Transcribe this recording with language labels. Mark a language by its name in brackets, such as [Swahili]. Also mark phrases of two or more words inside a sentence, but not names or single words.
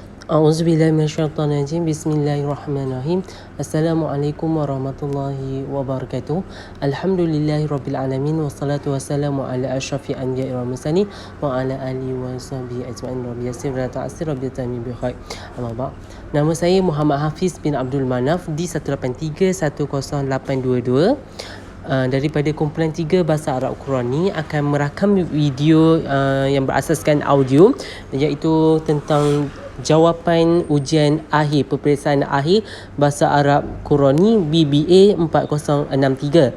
[Arabic] أعوذ بالله من الشيطان الرجيم بسم الله الرحمن الرحيم السلام عليكم ورحمة الله وبركاته. الحمد لله رب العالمين والصلاة والسلام على أشرف الأنبياء والمرسلين وعلى آله وصحبه أجمعين. رب يسر ولا تعسر رب تمم بخير أما بعد. [Malay] Nama saya Muhammad Hafiz bin Abdul Manaf di 183-10822. Daripada kumpulan 3 Bahasa Arab Qurani akan merakam video yang berasaskan audio, iaitu tentang jawapan ujian akhir, peperiksaan akhir Bahasa Arab Qurani BBA 4063.